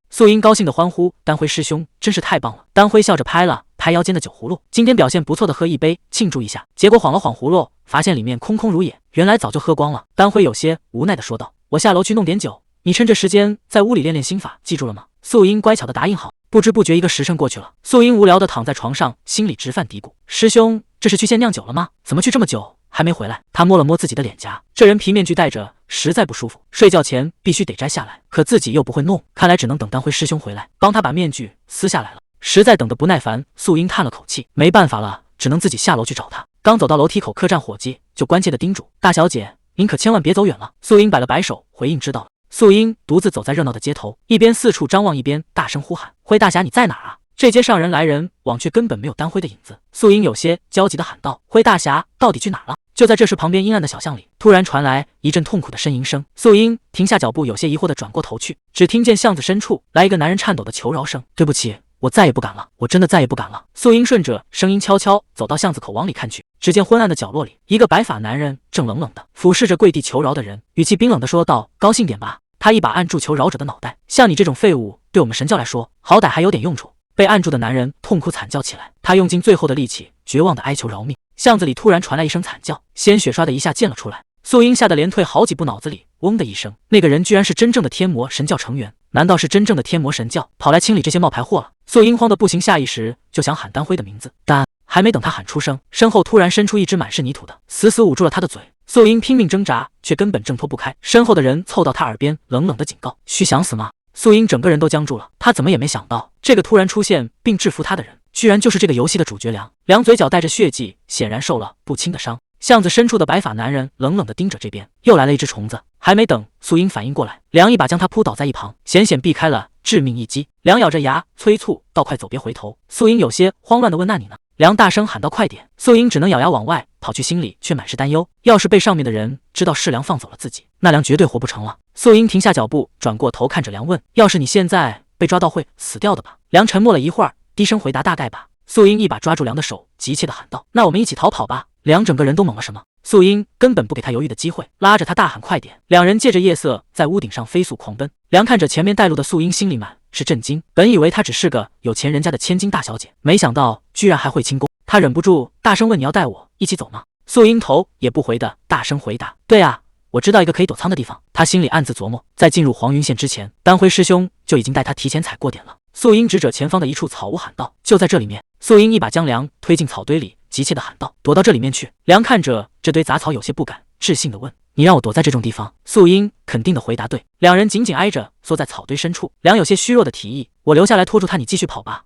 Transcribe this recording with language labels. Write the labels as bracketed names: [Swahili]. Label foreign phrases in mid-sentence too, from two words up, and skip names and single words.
[Chinese] 素英高興的歡呼：“丹輝師兄真是太棒了！”丹輝笑着拍了拍腰間的酒葫蘆，今天表現不錯的，喝一杯慶祝一下。結果晃了晃葫蘆，發現裡面空空如也，原來早就喝光了。丹輝有些無奈的說道：“我下樓去弄點酒，你趁着時間在屋裡練練心法，記住了嗎？” 素英乖巧的答應好。不知不覺1個時辰過去了，素英無聊的躺在床上，心裡直犯嘀咕：“師兄，這是去縣釀酒了嗎？怎麼去這麼久還沒回來？” 他摸了摸自己的臉頰，這人皮面具戴着實在不舒服，睡覺前必須得摘下來，可自己又不會弄，看來只能等丹輝師兄回來幫他把面具撕下來了。實在等得不耐煩，素英嘆了口氣，沒辦法了，只能自己下樓去找他。剛走到楼梯口，客棧夥計就關切地叮囑：“大小姐，您可千萬別走遠了。” 素英擺了擺手，回應知道了。素英獨自走在熱鬧的街頭，一邊四處張望，一邊大聲呼喊：“輝大俠，你在哪兒啊？” 這街上人來人往，卻根本沒有丹輝的影子。素英有些焦急地喊道：“輝大俠，到底去哪兒了？” 就在這時，旁邊陰暗的小巷裡突然傳來一陣痛苦的呻吟聲。素英停下腳步，有些疑惑地轉過頭去，只聽見巷子深處來一個男人顫抖的求饒聲：“ 對不起，我再也不敢了，我真的再也不敢了。” 素英順着聲音悄悄走到巷子口，往裡看去，只見昏暗的角落裡，一個白髮男人正冷冷地俯視着跪地求饒的人，語氣冰冷地說道：“高興點吧。” 他一把按住求饒者的腦袋：“像你這種廢物，對我們神教來說，好歹還有點用處。” 被按住的男人痛哭慘叫起來，他用盡最後的力氣，絕望地哀求饒命。巷子裡突然傳來一聲慘叫，鮮血唰的一下濺了出來。素英嚇得連退好幾步，腦子裡嗡的一聲，那個人居然是真正的天魔神教成員，難道是真正的天魔神教跑來清理這些冒牌貨了？素英慌得不行，下意識就想喊丹輝的名字，但還沒等他喊出聲，身後突然伸出一只滿是泥土的，死死捂住了他的嘴。素英拼命掙扎，卻根本掙脫不開。身後的人湊到他耳邊，冷冷的警告：“須想死嗎？” 素英整個人都僵住了，他怎麼也沒想到，這個突然出現並制服他的人，居然就是這個遊戲的主角梁。梁嘴角帶着血跡，顯然受了不輕的傷。巷子深處的白髮男人冷冷地盯着這邊，又來了一只蟲子。還沒等素英反應過來，梁一把將他撲倒在一旁，險險避開了致命一擊。梁咬着牙催促道：“快走，別回頭！”素英有些慌亂地問：“那你呢？” 梁大聲喊道：“快點！” 素英只能咬牙往外跑去，心裡卻滿是擔憂。要是被上面的人知道是梁放走了自己，那梁絕對活不成了。素英停下腳步，轉過頭看着梁問：“要是你現在被抓到，會死掉的吧？” 梁沉默了一會兒，低聲回答：“大概吧。”素英一把抓住梁的手，急切地喊道：“那我們一起逃跑吧！” 梁整個人都懵了什麼。素英根本不給他猶豫的機會，拉着他大喊：“快點！” 兩人借着夜色在屋頂上飛速狂奔。梁看着前面帶路的素英，心裡滿是震驚。本以為她只是個有錢人家的千金大小姐，沒想到居然還會輕功。他忍不住大聲問：“你要帶我一起走嗎？”素英頭也不回的大聲回答：“对啊，我知道一個可以躲藏的地方。” 他心裡暗自琢磨，在進入黃雲縣之前，丹輝師兄就已經帶他提前踩過點了。素英指着前方的一處草屋喊道：“就在這裡面。”素英一把將梁推進草堆裡，急切地喊道：“躲到這裡面去！” 梁看着這堆雜草，有些不敢置信地問：“你讓我躲在這種地方？” 素英肯定地回答：“對。” 兩人緊緊挨着縮在草堆深處。梁有些虛弱地提議：“我留下來拖住他，你繼續跑吧。”